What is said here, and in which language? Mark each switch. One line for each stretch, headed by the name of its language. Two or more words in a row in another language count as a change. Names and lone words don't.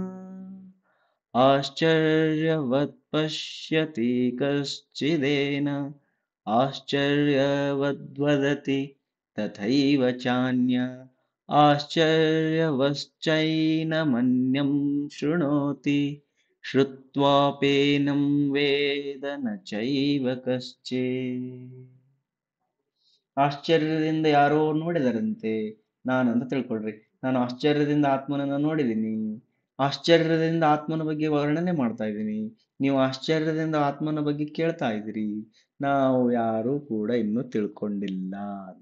Sanskrit: ಆಶ್ಚರ್ಯವತ್ ಪಶ್ಯತಿ ಕಶ್ಚಿದೇನ ಆಶ್ಚರ್ಯವದ್ವದತಿ ತಥೈವ ಚಾನ್ಯ ಆಶ್ಚರ್ಯವಶ್ಚೈನಮನ್ಯಂ ಶೃಣೋತಿ ಶ್ರುತ್ವಾಪೇನಂ ವೇದ ನ ಚೈವ ಕಶ್ಚಿತ್.
Kannada: ಆಶ್ಚರ್ಯದಿಂದ ಯಾರೋ ನೋಡಿದರಂತೆ, ನಾನಂತ ತಿಳ್ಕೊಳ್ರಿ. ನಾನು ಆಶ್ಚರ್ಯದಿಂದ ಆತ್ಮನನ್ನ ನೋಡಿದ್ದೀನಿ, ಆಶ್ಚರ್ಯದಿಂದ ಆತ್ಮನ ಬಗ್ಗೆ ವರ್ಣನೆ ಮಾಡ್ತಾ ಇದ್ದೀನಿ, ನೀವು ಆಶ್ಚರ್ಯದಿಂದ ಆತ್ಮನ ಬಗ್ಗೆ ಕೇಳ್ತಾ ಇದ್ದೀರಿ. ನಾವು ಯಾರೂ ಕೂಡ ಇನ್ನೂ ತಿಳ್ಕೊಂಡಿಲ್ಲ ಅಂತ.